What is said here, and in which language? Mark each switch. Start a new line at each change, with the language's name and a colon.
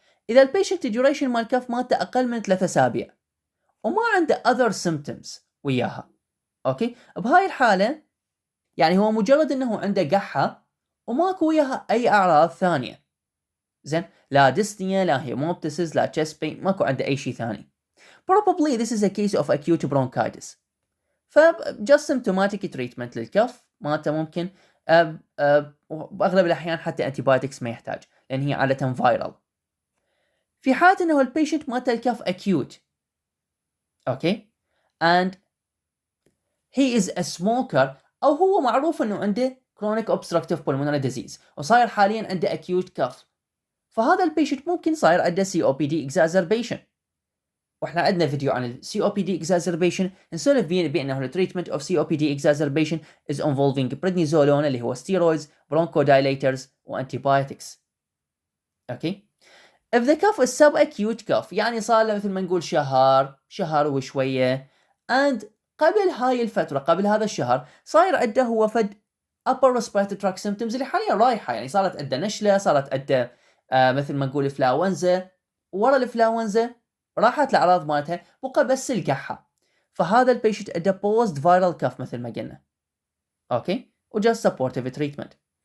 Arabic: إذا البيشنت duration مال كف مالته أقل من 3 أسابيع وما عنده other symptoms وياها، أوكي، بهاي الحالة يعني هو مجرد إنه عنده قحة وماكو وياها أي أعراض ثانية، زين، لا ديستنيا لا هيموبتسيس لا chest pain، ماكو عنده أي شيء ثاني.
English: Probably this is a case of acute bronchitis. just symptomatic treatment
Arabic: للكف مالته ممكن بأغلب الأحيان حتى antibiotics ما يحتاج لأن هي عادة viral. في حالة أنه البيشنت مالته الكف acute، أوكي،
English: and he is a smoker
Arabic: أو هو معروف أنه عنده chronic obstructive pulmonary disease وصاير حاليا عنده acute كف، فهذا البيشنت ممكن صاير عنده COPD exacerbation. واحنا عندنا فيديو عن ال COPD exacerbation نسولف بأنه ال
English: treatment of COPD exacerbation is involving prednisolone
Arabic: اللي هو steroids bronchodilators و antibiotics. اوكي.
English: if the cough is subacute cough
Arabic: يعني صار له مثل ما نقول شهر وشوية and قبل هاي الفترة قبل هذا الشهر صاير عنده هو فد upper respiratory tract symptoms اللي حاليا رايحة، يعني صارت عنده نشلة، صارت عنده مثل ما نقول فلاونزا، ورا الفلاونزا راحت الأعراض مالتها بقى بس القحة، فهذا البيشنت عنده
English: post viral cough
Arabic: مثل ما قلنا، اوكي، وجاست
English: supportive treatment.